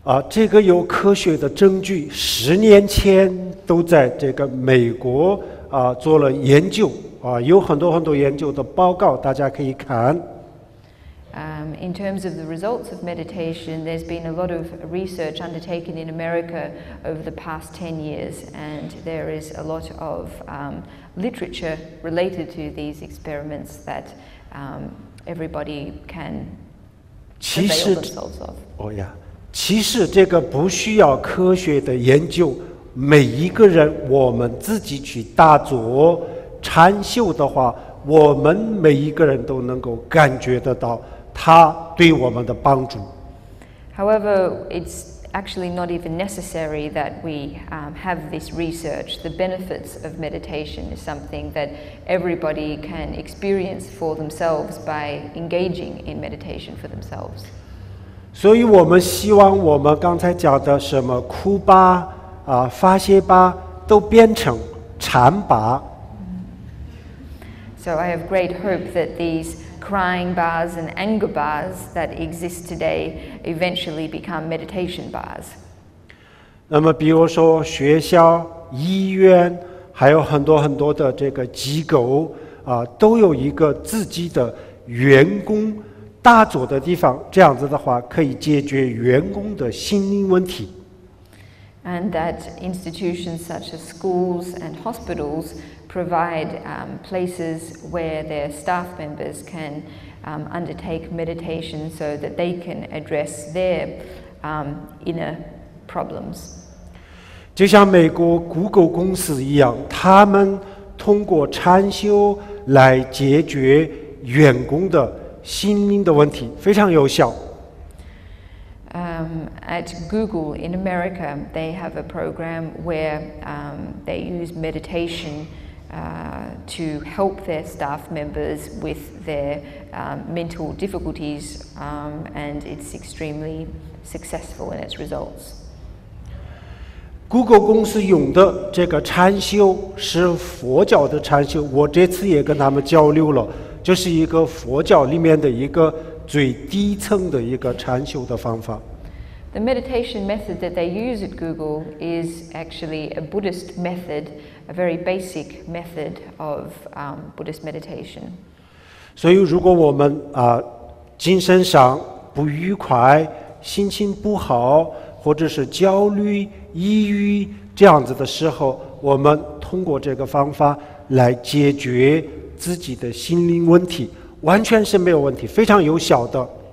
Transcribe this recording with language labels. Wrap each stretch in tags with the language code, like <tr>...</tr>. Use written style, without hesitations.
<zh>这个有科学的证据，10年前都在这个美国做了研究，有很多研究的报告，大家可以看。</zh> <en>In terms of the results of meditation, there's been a lot of research undertaken in America over the past 10 years, and there is a lot of literature related to these experiments that everybody can avail themselves of.</en> <zh>其实这个不需要科学的研究，每一个人我们自己去打坐禅修的话，我们每一个人都能够感觉得到它对我们的帮助。</zh> <en>However, it's actually not even necessary that we have this research. The benefits of meditation is something that everybody can experience for themselves by engaging in meditation for themselves.</en> <zh>所以我们希望我们刚才讲的什么哭吧发泄吧都变成禅吧。</zh> <en>So I have great hope that these crying bars and anger bars that exist today eventually become meditation bars.</en> <zh>那么比如说学校、医院，还有很多的这个机构都有一个自己的员工打坐的地方，这样子的话可以解决员工的心灵问题。</zh> <en>And that institutions such as schools and hospitals provide places where their staff members can undertake meditation so that they can address their inner problems.</en> <zh>就像美国 Google 公司一样，他们通过禅修来解决员工的心灵的问题，非常有效。</zh> <en>At Google in America, they have a program where they use meditation to help their staff members with their mental difficulties, and it's extremely successful in its results.</en> <zh>Google 公司用的这个禅修是佛教的禅修，我这次也跟他们交流了，就是一个佛教里面的一个最低层的一个禅修的方法。</zh> <en>The meditation method that they use at Google is actually a Buddhist method, a very basic method of Buddhist meditation.</en> <zh>所以如果我们精神上不愉快、心情不好，或者是焦虑、抑郁这样子的时候，我们通过这个方法来解决自己的心灵问题，完全是没有问题，非常有效的。</zh>